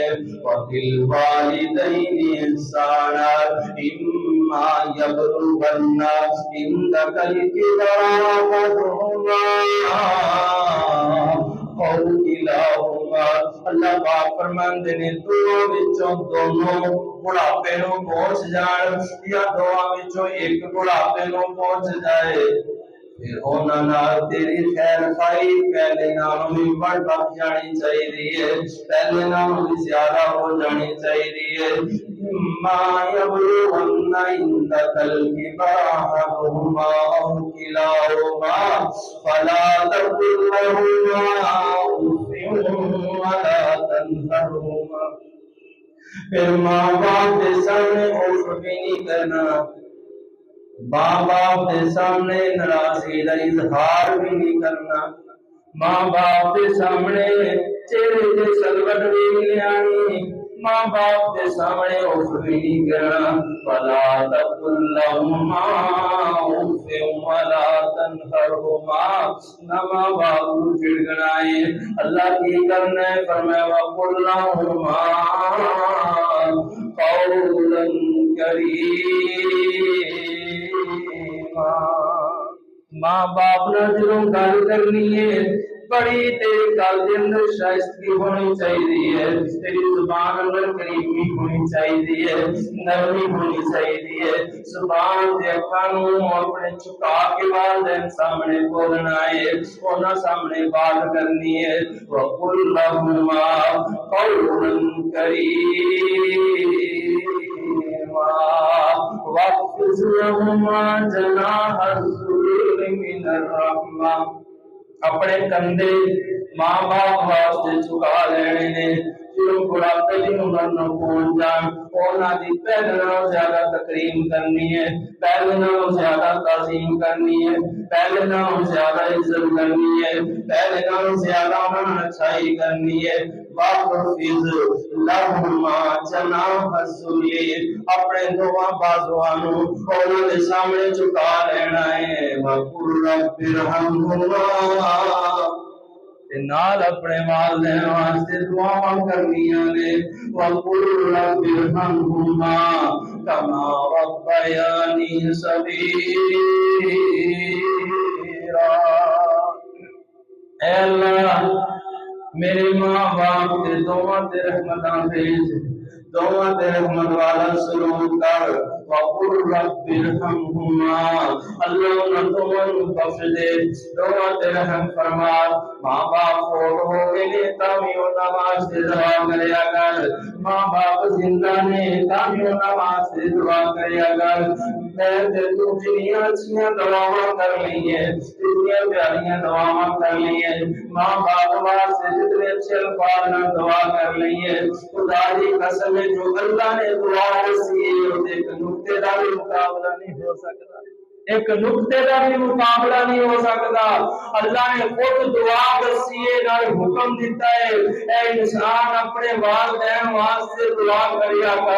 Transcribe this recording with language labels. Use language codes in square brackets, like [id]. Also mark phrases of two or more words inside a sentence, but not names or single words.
[ar] وبالوالدین احسانا اما یبلغن عندک الکبر احدہما [pa] اللہ پاک فرماندے نے دونوں وچوں دونوں بڑھاپے نو پہنچ جان یا دونوں وچوں ایک بڑھاپے نو پہنچ جائے پھر انہاں نال تیری خیر خائی پہلے نالوں بھی بڑھ جانی چاہیے، پہلے نالوں بھی زیادہ ہو جانی چاہیے۔ [ar] ما یبلغن عندک الکبر احدہما او کلاہما فلا تقل لہما اف ولا تنہرہما۔ [ur] پھر ماں باپ کے سامنے اف بھی نہیں کرنا، ماں باپ کے سامنے ناراضگی کا اظہار بھی نہیں کرنا، ماں باپ کے سامنے چہرے سے سلوٹ بھی نہیں آنی، ماں باپ کے سامنے اف بھی نہیں کرنا۔ [ar] ولا تقل لہما اف ولا تنہرہما، [ur] نہ ماں باپ کو جھڑکنا ہے۔ اللہ کی کرنا ہے فرمایا [ar] وقل لہما قولا کریما۔ [pa] ماں باپ نہ جدوں گل کرنی ہے بڑی تیری گل دے اندر شائستگی ہونی چاہیے، تیری زبان اندر کریمی ہونی چاہیے، نرمی ہونی چاہیے، زبان دے اکھاں نوں اپنے چکا کے والدین سامنے بولنا ہے، انہاں سامنے بات کرنی ہے۔ [ar] وقل لہما قولا کریما واخفض لهما جناح الذل من الرحمہ۔ [pa] اپنے کندھے ماں باپ واسطے چکا لینے نے، جدوں بڑھاپے دی عمر نہ پہنچ جان انہاں دی پہلے نالوں زیادہ تکریم کرنی ہے، پہلے نالوں زیادہ تعظیم کرنی ہے، پہلے نالوں زیادہ عزت کرنی ہے، پہلے نالوں زیادہ انہاں نے اچھائی کرنی ہے۔ [ar] واخفض لهما جناح الذل، [pa] اپنے دونوں بازواں نوں انہاں دے سامنے چکا لینا ہے۔ [ar] وقل رب ارحمہما، [pa] نال اپنے والدین واسطے دعاواں کرنیاں نے۔ [ar] وقل رب ارحمہما کما ربیانی صغیرا۔ [pa] اے اللہ میرے ماں باپ تے دونوں تے رحمتاں بھیج، دونوں تے رحمت والا سلوک کر۔ وقل رب ارحمہما، اللہ انہاں دونوں نوں بخش دے، دونوں تے رحم فرما۔ ماں باپ فوت ہو گئے نے تاں وی انہاں واسطے دعا کریا کر، ماں باپ زندہ نے تاں وی انہاں واسطے دعا کریا کر۔ میں تے تو جنیاں اچھیاں دعاواں کر لئیے، جتنیاں پیاریاں دعاواں کر لئیے، ماں باپ واسطے جتنے اچھے الفاظ نہ دعا کر لئیے، خدا دی قسم ہے جو اللہ نے دعا دسی ہے ایک نقطے دا بھی مقابلہ نہیں ہو سکتا، ایک نقطے دا بھی مقابلہ نہیں ہو سکتا۔ اللہ نے خود دعا دسی ہے، نال حکم دیتا ہے اے انسان اپنے والدین واسطے دعا کریا کر۔